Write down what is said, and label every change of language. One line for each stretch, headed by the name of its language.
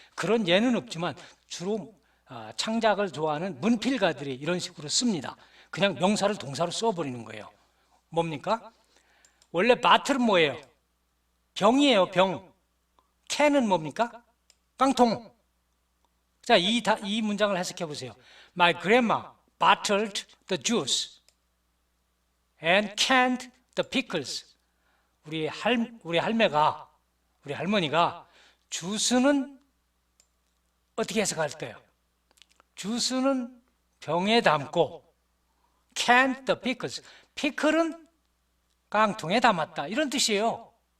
Korean: 그런 예는 없지만 주로 창작을 좋아하는 문필가들이 이런 식으로 씁니다. 그냥 명사를 동사로 써버리는 거예요. 뭡니까? 원래 바틀은 뭐예요? 병이에요. 병. 캔은 뭡니까? 깡통. 자, 이 문장을 해석해 보세요.
English: My grandma bottled the juice and canned the pickles.
Korean: 우리 할머니가 주스는 어떻게 해석할까요? 주스는 병에 담고
English: canned the pickles.
Korean: 피클은 깡통에 담았다. 이런 뜻이에요.